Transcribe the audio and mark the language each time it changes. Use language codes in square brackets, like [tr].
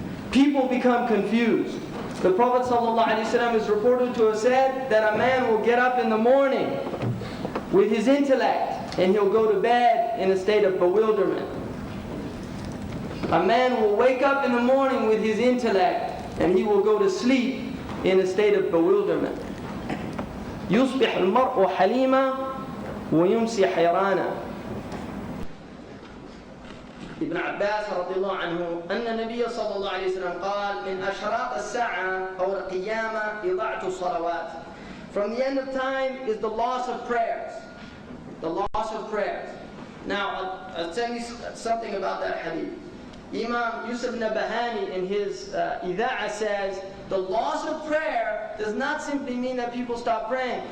[en] People become confused. The Prophet ﷺ is reported to have said that a man will get up in the morning with his intellect, and he'll go to bed in a state of bewilderment. A man will wake up in the morning with his intellect, and he will go to sleep in a state of bewilderment. [ar] يصبح المرء حليما ويمسي حيرانا. ابن عباس رضي الله عنه أن النبي صلى الله عليه وسلم قال من أشراط الساعة أو القيامة إضاعة الصلوات. [en] From the end of time is the loss of prayers. The loss of prayers. Now, I'll tell you something about that hadith. Imam Yusuf Nabahani in his Ida'ah says, the loss of prayer does not simply mean that people stop praying.